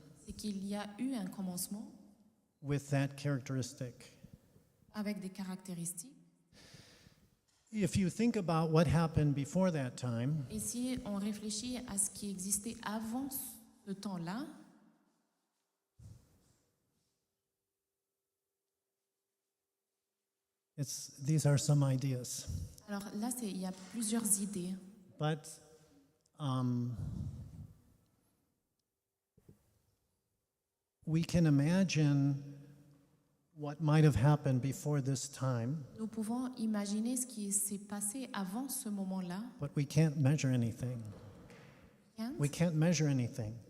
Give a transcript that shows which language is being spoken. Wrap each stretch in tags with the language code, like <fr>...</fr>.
<fr>c'est qu'il y a eu un commencement</fr> <en>with that characteristic.</en> <fr>avec des caractéristiques.</fr> <en>If you think about what happened before that time,</en> <fr>Et si on réfléchit à ce qui existait avant ce temps-là,</fr> <en>These are some ideas.</en> <fr>Alors là, il y a plusieurs idées.</fr> <en>But we can imagine what might have happened before this time,</en> <fr>Nous pouvons imaginer ce qui s'est passé avant ce moment-là,</fr> <en>but we can't measure anything. We can't measure anything.</en>